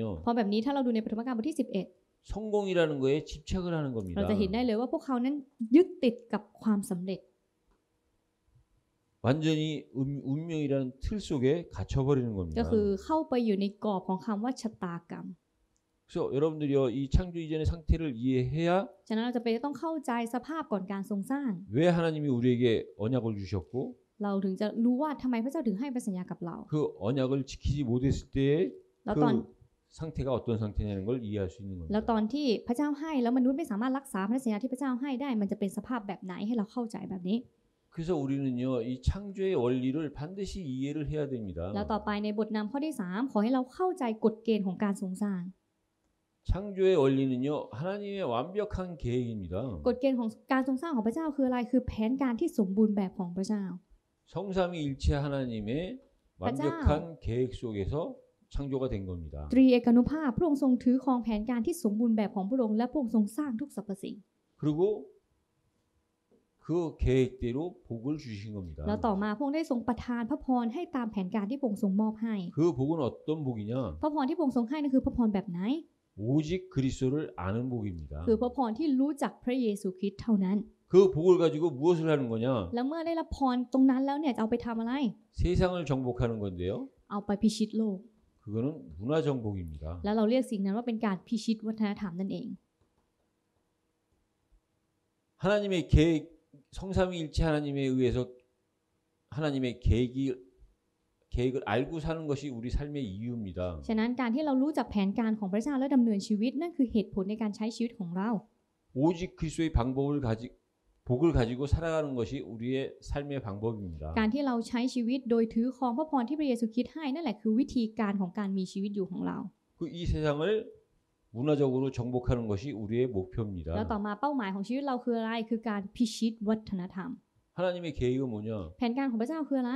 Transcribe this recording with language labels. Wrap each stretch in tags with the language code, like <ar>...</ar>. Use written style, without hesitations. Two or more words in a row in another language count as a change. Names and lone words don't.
<th>เพราะแบบนี้ถ้าเราดูในปฐมกาลบทที่11</th> <ko>성공이라는 거에 집착을 하는</ko> <th>เรา</th> <ko>겁니다.</ko> <th>จะเห็นได้เลยว่าพวกเขานั้นยึดติดกับความสำเร็จ</th> <ko>완전히 운명이라는 틀 속에 갇혀버리는</ko> <th>ก็</th> <ko>겁니다.</ko> <th>คือเข้าไปอยู่ในกรอบของคำว่าชะตากรรม</th> <ko>그래서 여러분들이요, 이 창조 이전의 상태를 이해해야</ko> <th>ฉะนั้นเราจะเป็นต้องเข้าใจสภาพก่อนการทรงสร้าง</th> <ko>왜 하나님이 우리에게 언약을 주셨고</ko> <th>เราถึงจะรู้ว่าทำไมพระเจ้าถึงให้พระสัญญากับเรา</th> <ko>그 언약을 지키지 못했을 때의</ko> <th>แล้ว</th> <ko>그</ko> <th>ตอน</th> <ko>상태가 어떤 상태냐는 걸 이해할 수 있는</ko> <th>แล้ว</th> <ko>겁니다.</ko> <th>ตอนที่พระเจ้าให้แล้วมนุษย์ไม่สามารถรักษาพระสัญญาที่พระเจ้าให้ได้ มันจะเป็นสภาพแบบไหนให้เราเข้าใจแบบนี้</th> <ko>그래서 우리는요, 이 창조의 원리를 반드시 이해를 해야 됩니다.</ko> <th>แล้วต่อไปในบทนำข้อที่3ขอให้เราเข้าใจกฎเกณฑ์ของการทรงสร้าง</th> <ko>창조의 원리는요, 하나님의 완벽한 계획입니다.</ko> <th>กฎเกณฑ์ของการทรงสร้างของพระเจ้าคืออะไรคือแผนการที่สมบูรณ์แบบของพระเจ้า</th> <ko>성삼위일체 하나님의 완벽한 계획 속에서 창조가 된 겁니다.</ko> <th>ตรีเอกานุภาพพระองค์ทรงถือครองแผนการที่สมบูรณ์แบบของพระองค์และพระองค์ทรงสร้างทุกสรรพสิ่ง</th> <ko>그리고 그 계획대로 복을 주신 겁니다.</ko> <th>แล้วต่อมาพระองค์ได้ทรงประทานพระพรให้ตามแผนการที่พระองค์ทรงมอบให้</th> <ko>그 복은 어떤 복이냐?</ko> <th>พระพรที่พระองค์ทรงให้นั่นคือพระพรแบบไหน</th> <ko>오직 그리스도를 아는 복입니다.</ko> <th>คือพระพรที่รู้จักพระเยซูคริสต์เท่านั้น</th> <ko>그 복을 가지고 무엇을 하는 거냐?</ko> <th>แล้วเมื่อได้รับพรตรงนั้นแล้วเนี่ยจะเอาไปทำอะไร</th> <ko>세상을 정복하는 건데요.</ko> <th>เอาไปพิชิตโลก</th> <ko>그거는 문화 정복입니다.</ko> <th>แล้วเราเรียกสิ่งนั้นว่าเป็นการพิชิตวัฒนธรรมนั่นเอง</th> <ko>하나님의 계획, 성삼위일체 하나님에 의해서 하나님의 계획을 알고 사는 것이 우리 삶의 이유입니다.</ko> <th>ฉะนั้นการที่เรารู้จักแผนการของพระเจ้าและดำเนินชีวิตนั่นคือเหตุผลในการใช้ชีวิตของเรา</th> <ko>오직 그리스도의 복을 가지고 살아가는 것이 우리의 삶의 방법입니다.</ko> <th>การที่เราใช้ชีวิตโดยถือครองพระพรที่พระเยซูคริสต์ให้นั่นแหละคือวิธีการของการมีชีวิตอยู่ของเรา</th> <ko>이 세상을 문화적으로 정복하는 것이 우리의</ko> <th>แล้ว</th> <ko>목표입니다.</ko> <th>ต่อมาเป้าหมายของชีวิตเราคืออะไรคือการพิชิตวัฒนธรรม</th> <ko>하나님의 계획은 뭐냐?</ko> <th>แผนการของพระเจ้าคืออะไร</th>